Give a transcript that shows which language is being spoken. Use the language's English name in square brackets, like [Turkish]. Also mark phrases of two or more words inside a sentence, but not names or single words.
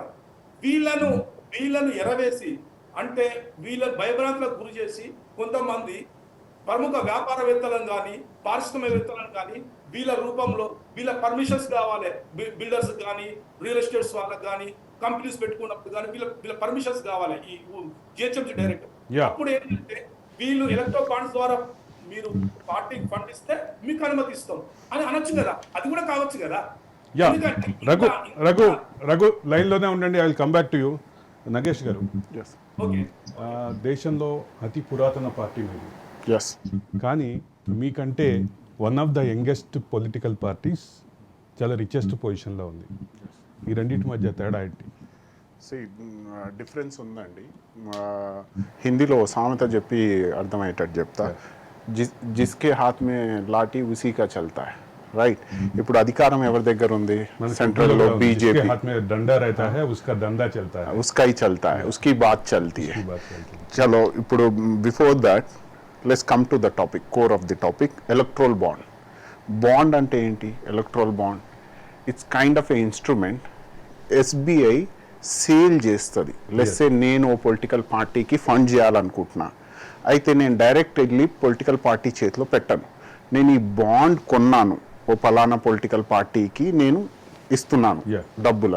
[Telugu] వీళ్ళను ఎరవేసి, అంటే వీళ్ళని భయభ్రాంతులకు గురి చేసి కొంతమంది ప్రముఖ వ్యాపారవేత్తలను కానీ పారిశ్రామికవేత్తలను కానీ వీళ్ళ రూపంలో వీళ్ళ పర్మిషన్స్ కావాలి, బిల్డర్స్ కానీ [English] real estates [Telugu] వాళ్ళకి కానీ కంపెనీస్ పెట్టుకున్నప్పుడు కానీ వీళ్ళ పర్మిషన్స్ కావాలి ఈ జిహెచ్ఎంసీ డైరెక్టర్. అప్పుడు ఏంటంటే వీళ్ళు [English] electro bonds [Telugu] ద్వారా మీరు పార్టీకి ఫండ్ ఇస్తే మీకు అనుమతి ఇస్తాం అని అనొచ్చు కదా, అది కూడా కావచ్చు కదా. రఘు లైన్ లోనే ఉండండి, [English] I will come back to you. [Telugu] నగేష్ గారు, దేశంలో అతి పురాతన పార్టీ మీది, కానీ మీకంటే [English] one of the youngest political parties [Telugu] చాలా రిచెస్ట్ పొజిషన్లో ఉంది. ఈ రెండింటి మధ్య తేడా ఏంటి? డిఫరెన్స్ ఉందండి. హిందీలో సామెత చెప్పి అర్థమయ్యేటట్టు చెప్తా, [Hindi] जिसके हाथ में लाठी उसी का चलता है. [Telugu] రైట్, ఇప్పుడు అధికారం ఎవరి దగ్గర ఉంది? సెంట్రల్ లో బీజేపీ. [Hindi] డండా रहता है उसका धंधा चलता है, उसका ही चलता है, उसकी बात चलती है. [English] चलो ఇప్పుడు before that let's come to the topic, core of the topic, electoral bond. [Telugu] బాండ్ అంటే ఏంటి? [English] electoral bond it's kind of a instrument. [Telugu] ఎస్బీఐ సేల్ చేస్తుంది. [English] let's say [Telugu] నేను ఓ పొలిటికల్ పార్టీకి ఫండ్ చేయాలనుకుంటున్నా, అయితే నేను డైరెక్ట్ వెళ్ళి [English] political party [Telugu] చేతిలో పెట్టను, నేను ఈ బాండ్ కొన్నాను, ఓ పలానా పొలిటికల్ పార్టీకి నేను ఇస్తున్నాను డబ్బులని.